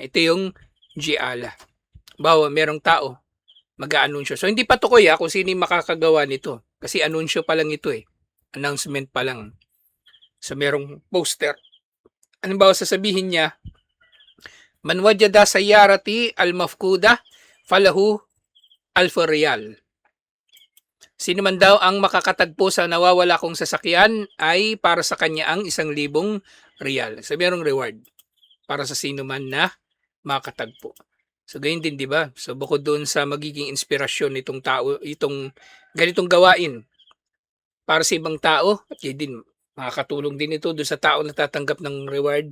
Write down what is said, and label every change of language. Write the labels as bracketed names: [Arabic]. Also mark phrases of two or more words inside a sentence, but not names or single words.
[Filipino] Ito yung ji'ala. Bawa merong tao mag-aanunsyo. So hindi pa tukoy kung sino yung makakagawa nito. Kasi anunsyo pa lang ito announcement pa lang. So merong poster. Ano ba sasabihin niya? [Arabic] من وجد سيارتي المفقودة فله ألف ريال. [Filipino] Sino man daw ang makakatagpo sa nawawala kong sasakyan ay para sa kanya ang 1,000 riyal. So merong reward para sa sino man na makatagpo. So ganyan din, di ba? So bukod doon sa magiging inspirasyon nitong tao, itong ganitong gawain para sa ibang tao, at yun din, makakatulong din ito doon sa tao na tatanggap ng reward.